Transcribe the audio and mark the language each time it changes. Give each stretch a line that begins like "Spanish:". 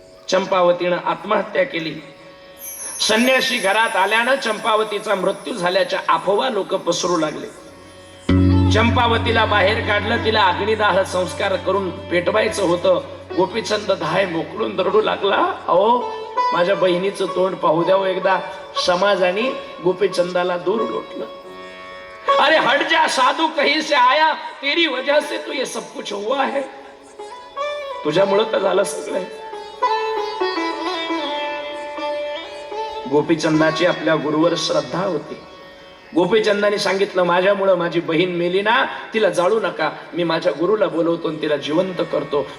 Marathi: चंपावतीनं आत्महत्या केली. संन्यासी घरात आल्यानं चंपावतीचा मृत्यू झाल्याच्या अफवा लोक पसरू लागले. चंपावतीला बाहेर काढलं, तिला अग्निदाह संस्कार करून पेटवायचं होतं. गोपीचंद धाय मोकळून रडू लागला. अहो, माझ्या बहिणीचं तोंड पाहू द्यावं एकदा. समाजाने गोपीचंदाला दूर लोटलं.
Hindi: अरे हट जा साधू, कहीं से आया, तेरी वजह से तो ये सब कुछ हुआ है.
Marathi: तुझ्यामुळं तर झालं सगळं. गोपीचंदाची आपल्या गुरुवर श्रद्धा होती. गोपीचंदाने सांगितलं, माझ्यामुळं माझी बहीण मेली ना, तिला जाळू नका, मी माझ्या गुरुला बोलवतो आणि तिला जिवंत करतो.